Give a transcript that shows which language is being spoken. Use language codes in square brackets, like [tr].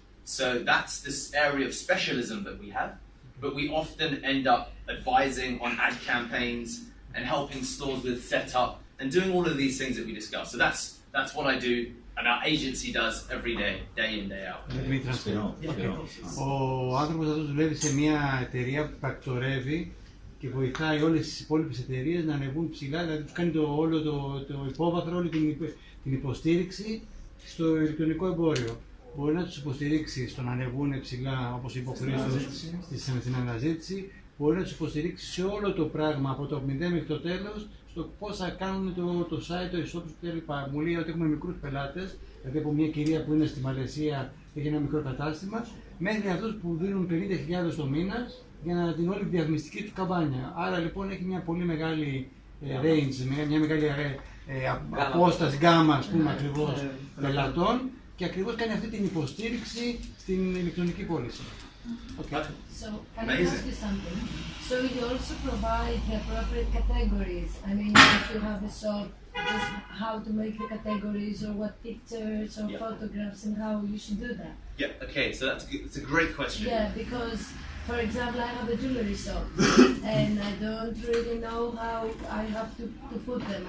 [en] So that's this area of specialism that we have, but we often end up advising on ad campaigns and helping stores with setup and doing all of these things that we discussed. So that's what I do and our agency does every day, day in, day out. Let me translate. [el] Ο άνθρωπος αυτός δουλεύει σε μια εταιρεία που πρακτορεύει και βοηθάει όλες τις υπόλοιπες εταιρείες να ανεβούν ψηλά, δηλαδή τους κάνει όλο το υπόβαθρο, όλη την υποστήριξη στο ηλεκτρονικό εμπόριο. Μπορεί να τους υποστηρίξει στο να ανεβούν ψηλά, όπως είπε ο Χρήστος, στην αναζήτηση, μπορεί να τους υποστηρίξει σε όλο το πράγμα από το 0 μέχρι το τέλος, στο πώς θα κάνουν το site, το e-shop κλπ. Μου λέει ότι έχουμε μικρούς πελάτες, δηλαδή από μια κυρία που είναι στη Μαλαισία έχει ένα μικρό κατάστημα, μέχρι αυτούς που δίνουν 50.000 το μήνα για να την όλη διαφημιστική του καμπάνια. Άρα λοιπόν έχει μια πολύ μεγάλη range, μια μεγάλη απόσταση, γκάμα ας πούμε ακριβώς πελατών και ακριβώς κάνει αυτή την υποστήριξη στην ηλεκτρονική πώληση. [en] Okay. So, can I ask you something? So you also provide the appropriate categories. I mean, if you have a shop, just how to make the categories or what pictures or photographs and how you should do that. Yeah, okay, so it's a great question. Yeah, because, for example, I have a jewelry shop and I don't really know how I have to put them.